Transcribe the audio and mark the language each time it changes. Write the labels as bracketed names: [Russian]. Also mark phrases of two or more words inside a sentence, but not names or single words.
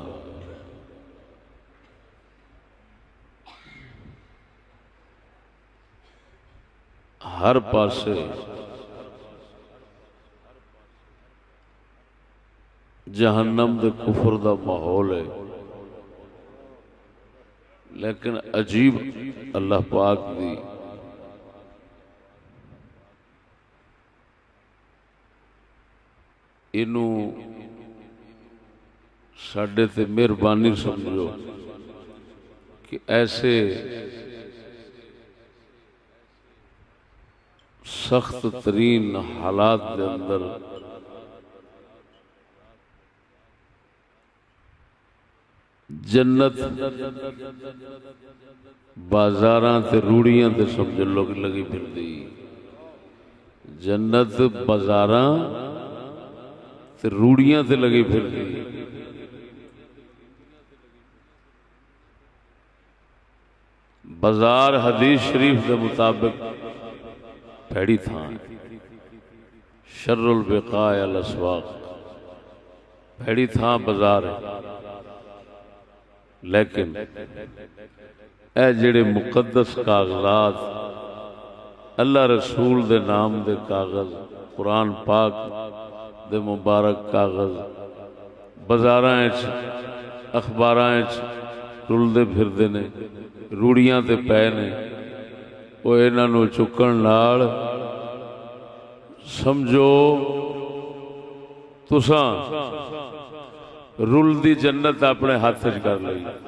[Punjabi] ہر پاسے جہنم دے کفر دا ماحول ہے، لیکن عجیب اللہ پاک دی انہوں ساڈے تے مہربانی سمجھو کہ ایسے سخت ترین حالات دے اندر جنت بازاراں تے روڑیاں تے سمجھ لوگ لگی پھر دی. جنت بازاراں تے روڑیاں تے لگی پھر دی. بازار حدیث شریف دے مطابق پیڑی تھان، [Arabic] شر البقاء الاسواق، [Punjabi] بھڑی تھاں بازار ہے، لیکن اے جڑے مقدس کاغذات اللہ رسول دے نام دے کاغذ، قرآن پاک دے مبارک کاغذ بازاراں وچ اخباراں وچ رلدے پھردے نے، روڑیاں تے پے نے، او انہاں نوں چکن نال سمجھو تساں رلدی جنت اپنے ہاتھ وچ کر لئی۔